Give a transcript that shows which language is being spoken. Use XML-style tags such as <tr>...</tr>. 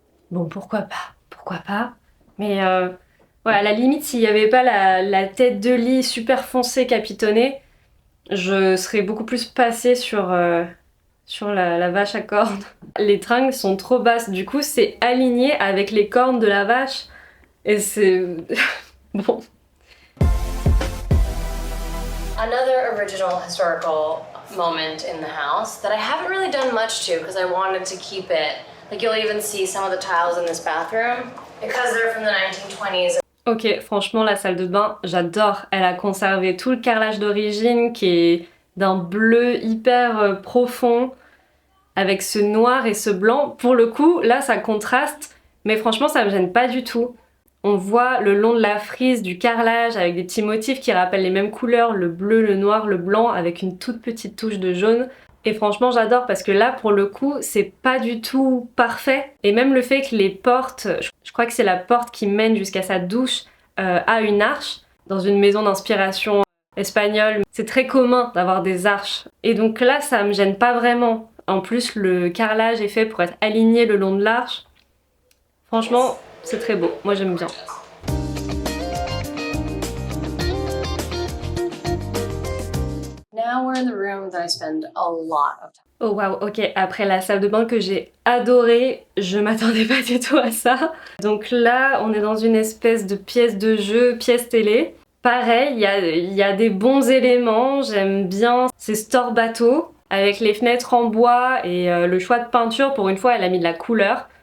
<fr>Bon pourquoi pas. Mais ouais, à la limite s'il y avait pas la tête de lit super foncée capitonnée, je serais beaucoup plus passée sur la vache à cornes. Les tringles sont trop basses, du coup c'est aligné avec les cornes de la vache. Et c'est... bon.</fr> <en>Another original historical moment in the house that I haven't really done much to because I wanted to keep it. Like you'll even see some of the tiles in this bathroom because they're from the 1920s.</en> <fr>Ok, franchement la salle de bain, j'adore. Elle a conservé tout le carrelage d'origine qui est d'un bleu hyper profond avec ce noir et ce blanc. Pour le coup, là ça contraste, mais franchement ça me gêne pas du tout. On voit le long de la frise du carrelage avec des petits motifs qui rappellent les mêmes couleurs, le bleu, le noir, le blanc, avec une toute petite touche de jaune. Et franchement j'adore parce que là pour le coup c'est pas du tout parfait. Et même le fait que les portes, je crois que c'est la porte qui mène jusqu'à sa douche, a une arche. Dans une maison d'inspiration espagnole, c'est très commun d'avoir des arches. Et donc là ça me gêne pas vraiment. En plus le carrelage est fait pour être aligné le long de l'arche. Franchement c'est très beau, moi j'aime bien.</fr> <en>Now we're in the room that I spend a lot of time.</en> <fr>Oh waouh, ok, après la salle de bain que j'ai adorée, je m'attendais pas du tout à ça. Donc là, on est dans une espèce de pièce de jeu, pièce télé. Pareil, il y a des bons éléments, j'aime bien ces stores bateaux avec les fenêtres en bois et le choix de peinture, pour une fois, elle a mis de la couleur.</fr>